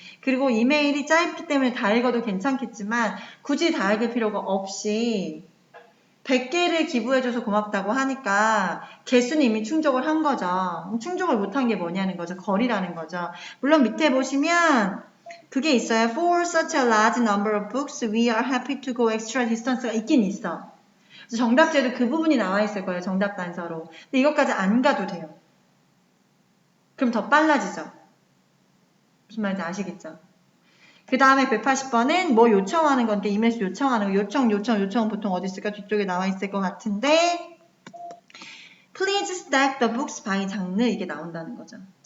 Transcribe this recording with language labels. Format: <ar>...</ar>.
<ko>그리고 이메일이 짧기 때문에 다 읽어도 괜찮겠지만 굳이 다 읽을 필요가 없이 100개를 기부해줘서 고맙다고 하니까 개수는 이미 충족을 한 거죠. 충족을 못한 게 뭐냐는 거죠. 거리라는 거죠. 물론 밑에 보시면 그게 있어요.</ko> <en>For such a large number of books, we are happy to go extra distance가</en> <ko>있긴 있어. 정답제도 그 부분이 나와 있을 거예요. 정답 단서로. 근데 이것까지 안 가도 돼요. 그럼 더 빨라지죠. 무슨 말인지 아시겠죠? 그 다음에 180번은 뭐 요청하는 건데 이메일 요청하는 거 요청 보통 어디 있을까? 뒤쪽에 나와 있을 것 같은데</ko> <en>Please stack the books by</en> <ko>장르 이게 나온다는 거죠.</ko>